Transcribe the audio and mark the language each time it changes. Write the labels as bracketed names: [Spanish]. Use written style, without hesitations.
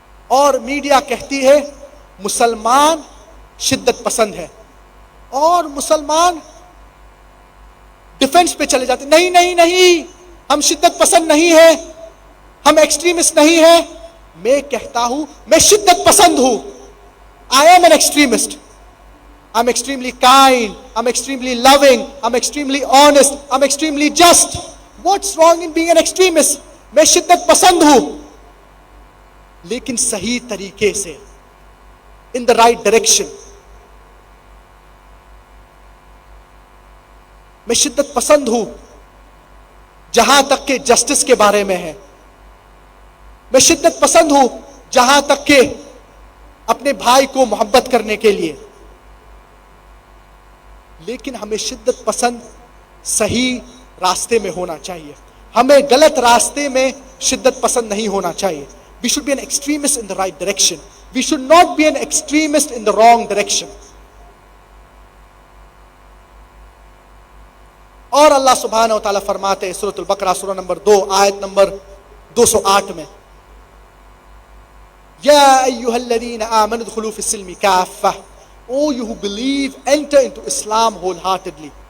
[Urdu] اور میڈیا کہتی ہے مسلمان شدت پسند ہے، اور مسلمان ڈیفنس پہ چلے جاتے، نہیں نہیں نہیں، ہم شدت پسند نہیں ہیں، ہم ایکسٹریمسٹ نہیں ہیں۔ میں کہتا ہوں میں شدت پسند ہوں، [English] I am an extremist. I'm extremely kind, I'm extremely loving, I'm extremely honest, I'm extremely just. What's wrong in being an extremist? [Urdu] میں شدت پسند ہوں، لیکن صحیح طریقے سے، [English] in the right direction. [Urdu] میں شدت پسند ہوں جہاں تک کہ جسٹس کے بارے میں ہے، میں شدت پسند ہوں جہاں تک کہ اپنے بھائی کو محبت کرنے کے لیے، لیکن ہمیں شدت پسند صحیح راستے میں ہونا چاہیے، ہمیں غلط راستے میں شدت پسند نہیں ہونا چاہیے۔ [English] We should be an extremist in the right direction. We should not be an extremist in the wrong direction. [Urdu] اور اللہ سبحانہ و تعالیٰ فرماتے ہیں سورۃ البقرہ سورہ نمبر 2 آیت نمبر 208 میں، [Arabic] یا ایھا الذین آمنوا ادخلوا فی السلم کافہ، [English] Oh, you who believe, enter into Islam wholeheartedly.